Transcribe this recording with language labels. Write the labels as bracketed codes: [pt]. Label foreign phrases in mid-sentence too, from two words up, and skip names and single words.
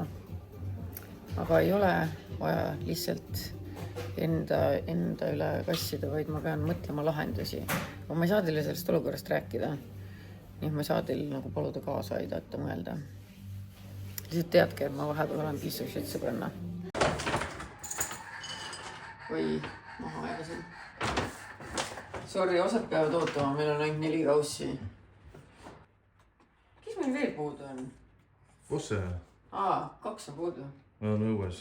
[et] Aga ei ole vaja lihtsalt enda üle kassida, vaid ma pean mõtlema lahendusi. Aga ma ei saa teile sellest olukorrast rääkida. Nii et ma ei saa teil nagu paluda kaasa aidata mõelda. Lihtsalt teadke, et ma vahepeal olen [en] piece of shit [et] sõbranna. Või maha ajasin. Sorry, osad peavad ootama, meil on ainult 4 kaussi. Kes meil veel puudu on? Kus see? 2 on puudu. No õues.